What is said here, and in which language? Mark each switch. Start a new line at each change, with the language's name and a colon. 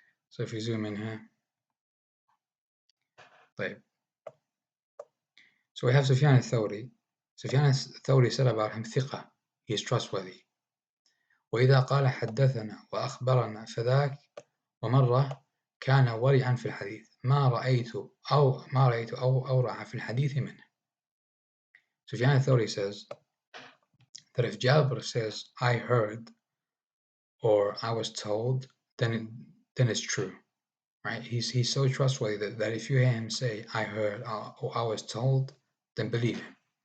English: So if we zoom in here, so we have Sufyan al-Thawri. Sufyan al-Thawri said about him, ثقة, he is trustworthy.
Arabic: وإذا قال حدثنا وأخبرنا فذاك ومرة كان ورعا في الحديث ما رأيت أورع في الحديث منه.
English: Sufyan al-Thawri says that if Jabir says, I heard, or I was told, then it's true, right? He's so trustworthy that if you hear him say, I heard, or I was told, then believe him.